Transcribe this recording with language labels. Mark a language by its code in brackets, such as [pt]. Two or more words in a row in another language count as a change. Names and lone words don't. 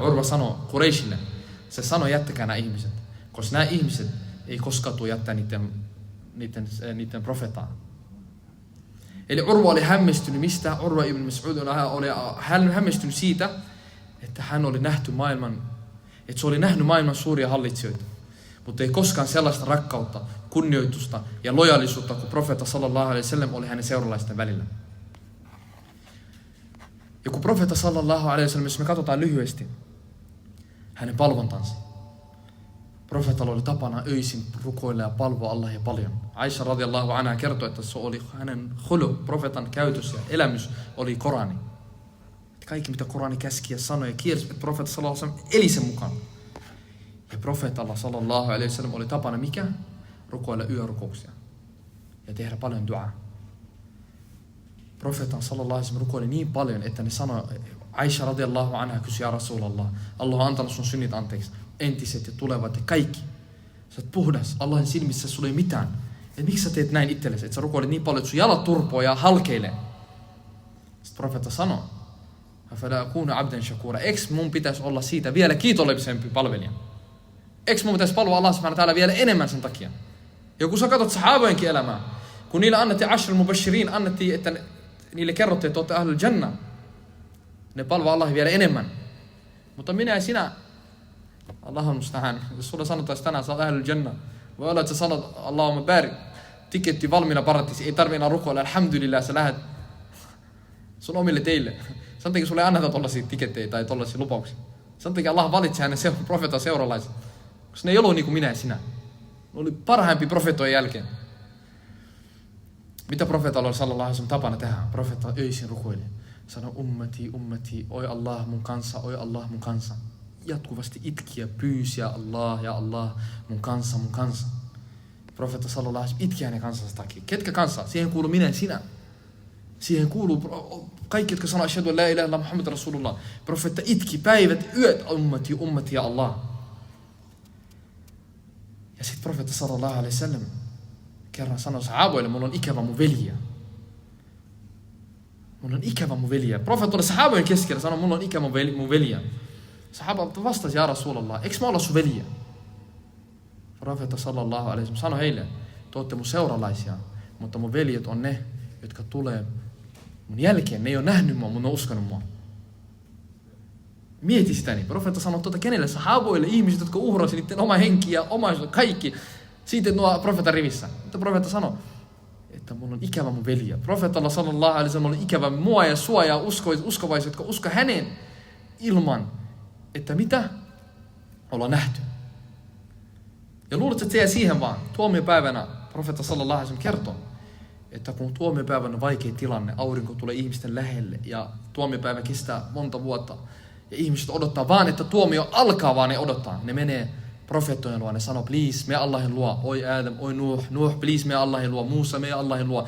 [fi] Urwa sanoi Qurayshille, se sanoi, jättäkää nämä ihmiset, koska nämä ihmiset ei koskaan tule jättää niiden profetaa. Eli Urwa oli hämmästynyt, mistä Urwa ibn Mas'ud oli hämmästynyt siitä, että hän oli nähty että se oli nähnyt maailman suuria hallitsijoita, mutta ei koskaan sellaista rakkautta, kunnioitusta ja lojaalisuutta, kun profeetta [ar] sallallahu alaihi wasallam [fi] oli hänen seuralaisten välillä. Ja kun profeetta [ar] sallallahu alaihi wasallam, [fi] jos me katsotaan lyhyesti hänen palvontansa. Profeetalla oli tapana öisin rukoilla ja palvoa Allahia paljon. Aisha [ar] radhiyallahu anha [fi] kertoi, että se oli hänen khuluq, profeetan käytös ja elämys oli Korani. Kaikki mitä Korani käski ja sanoi ja kiersi, että profeetta [ar] sallallahu alaihi wasallam [fi] eli sen mukaan. Ja profeetalla [ar] sallallahu alaihi wasallam [fi] oli tapana mikä? Rukoilla yörukouksia ja tehdä paljon duaa. Profeetan [ar] sallallahu alaihi wasallam [fi] rukoili niin paljon, että ne sanoi, Aisha [ar] radiyallahu anha [fi] kysyi, [ar] ja Rasulallah, [fi] Allah on antanut sun synnit anteeksi, entiset ja tulevat ja kaikki. Sä oot puhdas, Allahin silmissä sulla ei mitään. Et miksi sä teet näin itsellesi, että sä rukoilet niin paljon, että sun jalat turpoo ja halkeilee? Sitten profeetta sanoo, [ar] afala akunu abdan shakura, [fi] eks mun pitäisi olla siitä vielä kiitollisempi palvelija? Eks mun pitäisi palvella Allah [ar] subhanahu wa ta'ala [fi] vielä enemmän sen takia? Ja kun sä katsot sahabojenkin elämää, kun niille annettiin [ar] ashr mubashirin, [fi] annettiin, että niille kerrottiin, että olette [ar] ahlul jannah, [fi] ne palvoo Allah vielä enemmän. Mutta minä ja sinä, Allah on musta'an, jos sulle sanotaan tänään, sä oot [ar] ahlul jannah, [fi] voi olla, että sä sanot, [ar] Allahumma barik, [fi] tiketti valmiina paratisi, ei tarvitse enää rukoilla, alhamdulillah, sä lähdet sun omille teille. Sen takia sulle ei anneta tollaisia tikettejä tai tollaisia lupauksia. Sen takia Allah valitsi hänen profeetan seuralaiset. Koska ne ei ollut niin kuin minä ja sinä. Ne oli parhaimpia profeetojen jälkeen. Mitä profeetalla oli [ar] sallallahu alaihi wasallam [fi] tapana tehdä? Profeetta öisin rukoili. Sano [ar] ummati, ummati, [fi] oi Allah mun kanssa, oi Allah mun kanssa. Jatkuvasti itki ja pyysi, ja Allah, mun kanssa, mun kanssa. Profeetta [ar] sallallahu alaihi wasallam [fi] itki hänen kansansa takia. Ketkä kanssa? Siihen kuuluu minä ja sinä. Siihen kuuluu kaikki, jotka sanoo, [ar] ashhadu an la ilaha illallah Muhammad Rasulullah. [fi] Profeetta itki päivät, yöt, [ar] ummati, ummati ja Allah. [fi] Ja sitten profeetta [ar] sallallahu alaihi wasallam [fi] kerran sanoi sahaboille, mulla on ikävä mun veljiä. Mulla on ikävä mun veljiä. Profeetta oli sahabojen keskellä, sanoi, mulla on ikävä mun veljiä. Sahaba vastasi, [ar] ja Rasulallah, [fi] eikö mä olla sun veljiä? Profeetta [ar] sallallahu alaihi wasallam [fi] sanoi heille, te olette mun seuralaisia, mutta mun veljet on ne, jotka tulee mun jälkeen. Ne ei ole nähnyt mua, mutta ne on uskonut mua. Mieti sitä niin. Profeetta sanoi tuota kenelle? Sahaboille, ihmiset, jotka uhrasi niiden oma henki ja omaisuus, kaikki. Siitä nuo profeetan rivissä. Mutta profeetta sanoi, että mulla on ikävä mun veljiä. Profeetalla [ar] sallallahu alaihi wasallam [fi] on ikävä mua ja sua ja uskovaiset, jotka usko häneen ilman, että mitä? Ollaan nähty. Ja luulet, että se jää siihen vaan. Tuomiopäivänä profeetta [ar] sallallahu alaihi wasallam [fi] kertoo, että kun tuomiopäivänä on vaikea tilanne, aurinko tulee ihmisten lähelle ja tuomiopäivä kestää monta vuotta ja ihmiset odottaa vaan, että tuomio alkaa, vaan ne odottaa. Ne menee profeettojen luo, ne sanoo, please, me Allahin luo, oi Adam, oi Nuh, please, me Allahin luo, Musa, me Allahin luo.